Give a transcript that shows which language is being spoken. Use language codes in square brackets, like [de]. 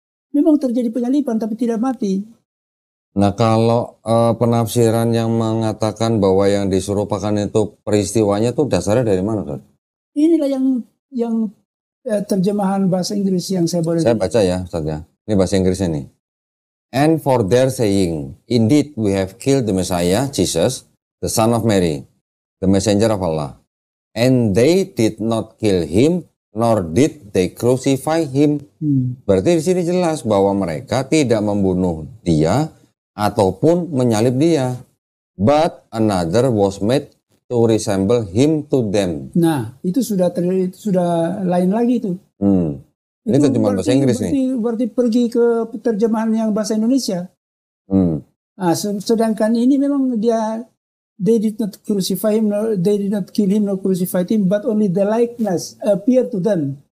[id] Memang terjadi penyalipan tapi tidak mati. Nah, kalau penafsiran yang mengatakan bahwa yang diserupakan itu peristiwanya itu dasarnya dari mana, Ustaz? Inilah yang terjemahan bahasa Inggris yang saya boleh. Saya baca ya, Ustaz ya. Ini bahasa Inggrisnya nih. [en] And for their saying, indeed we have killed the Messiah, Jesus, the son of Mary, the messenger of Allah. And they did not kill him, nor did they crucify him. [id] Berarti di sini jelas bahwa mereka tidak membunuh dia ataupun menyalib dia. [en] But another was made to resemble him to them. [id] Nah, itu sudah lain lagi itu. Ini terjemahan bahasa Inggris nih. Berarti pergi ke terjemahan yang bahasa Indonesia. Nah, sedangkan ini memang dia, [en] they did not crucify him, they did not kill him, nor crucify him, but only the likeness appear to them.